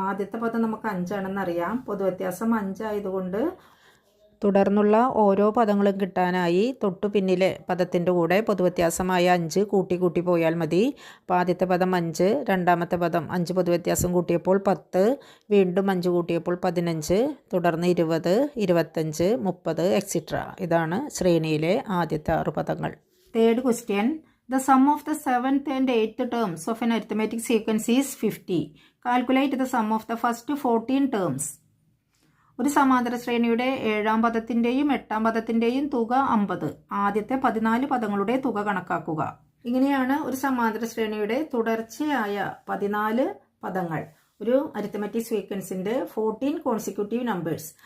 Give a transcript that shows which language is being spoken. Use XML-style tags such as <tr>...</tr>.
<ml>ആദ്യത്തെ പദം നമുക്ക് 5 ആണെന്നറിയാം. പൊതുവ്യത്യാസം 5 ആയതുകൊണ്ട് തുടർന്നുള്ള ഓരോ പദങ്ങളും കിട്ടാനായി തൊട്ടു പിന്നിലെ പദത്തിൻ്റെ കൂടെ പൊതുവ്യത്യാസമായ 5 കൂട്ടി പോയാൽ മതി. അപ്പോൾ ആദ്യത്തെ പദം 5, രണ്ടാമത്തെ പദം 5 പൊതുവ്യത്യാസം കൂട്ടിയപ്പോൾ 10, വീണ്ടും 5 കൂട്ടിയപ്പോൾ 15, തുടർന്ന് 20, 25, 30 എക്സിട്ര. ഇതാണ് ശ്രേണിയിലെ ആദ്യത്തെ 6 പദങ്ങൾ.</ml> <en>Third question. The sum of the 7th and 8th terms of an arithmetic sequence is 50. Calculate the sum of the first 14 terms.</en> <ml>ഒരു സമാന്തര ശ്രേണിയുടെ 7ാം പദത്തിൻ്റെയും 8ാം പദത്തിൻ്റെയും തുക 50. ആദ്യത്തെ 14 പദങ്ങളുടെ തുക കണക്കാക്കുക. ഇങ്ങനെയാണ് ഒരു സമാന്തര ശ്രേണിയുടെ തുടർച്ചയായ 14 പദങ്ങൾ. ഒരു അരിത്തമെറ്റിക് സീക്വൻസിൻ്റെ 14 കോൺസിക്യൂട്ടീവ് നമ്പേഴ്സ്.</ml>